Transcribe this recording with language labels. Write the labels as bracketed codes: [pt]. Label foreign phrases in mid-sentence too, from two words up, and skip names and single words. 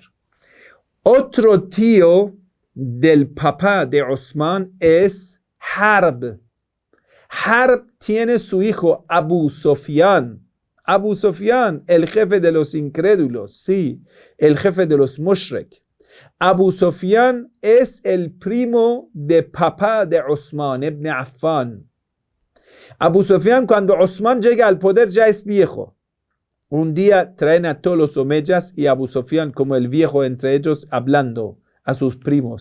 [es] Otro tío del papá de Osman es Harb. Harb tiene su hijo Abu Sufyan. Abu Sufyan, el jefe de los incrédulos, sí, el jefe de los mushrik. Abu Sufyan es el primo de papá de Osman ibn Affan. Abu Sufyan, cuando Osman llega al poder, ya es viejo. Un día traen a todos los omeyas y Abu Sufyan como el viejo entre ellos hablando a sus primos.